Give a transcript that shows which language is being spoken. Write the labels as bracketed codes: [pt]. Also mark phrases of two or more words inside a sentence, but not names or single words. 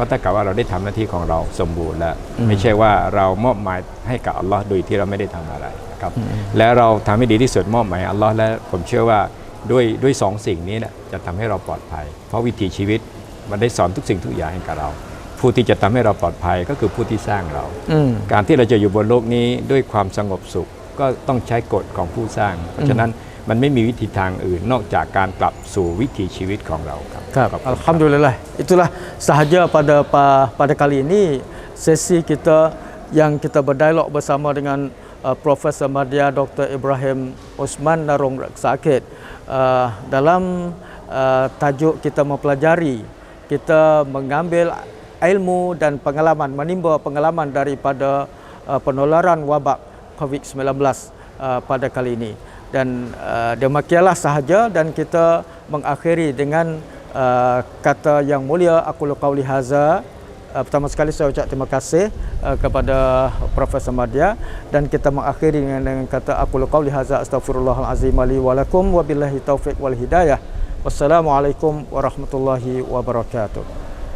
[th] เท่ากับว่าเราได้ทำหน้าที่ของเราสมบูรณ์แล้วไม่ใช่ว่าเรามอบหมายให้กับอัลลอฮ์โดยที่เราไม่ได้ทำอะไรนะครับแล้วเราทำให้ดีที่สุดมอบหมายอัลลอฮ์และผมเชื่อว่าด้วย2 สิ่งนี้เนี่ยจะทำให้เราปลอดภัยเพราะวิถีชีวิตมันได้สอนทุกสิ่งทุกอย่างให้กับเราผู้ที่จะทำให้เราปลอดภัยก็คือผู้ที่สร้างเราการที่เราจะอยู่บนโลกนี้ด้วยความสงบสุขก็ต้องใช้กฎของผู้สร้างเพราะฉะนั้นมันไม่มีวิธีทางอื่นนอกจากการกลับสู่วิถีชีวิตของเราครับ [ms] Alhamdulillah itulah sahaja pada kali ini sesi kita yang kita berdialog bersama dengan Profesor Madya Dr. Ibrahim Osman Narong Sakit dalam tajuk kita mempelajari kita mengambil ilmu dan pengalaman menimba pengalaman daripada penularan wabak COVID-19 pada kali ini dan demikianlah sahaja dan kita mengakhiri dengan kata yang mulia [ar] أقول قولي هذا. [ms] Pertama sekali saya ucap terima kasih kepada Profesor Madya dan kita mengakhiri dengan kata [ar] أقول قولي هذا أستغفر الله العظيم لي ولكم وبالله التوفيق والهداية. والسلام عليكم ورحمة الله وبركاته.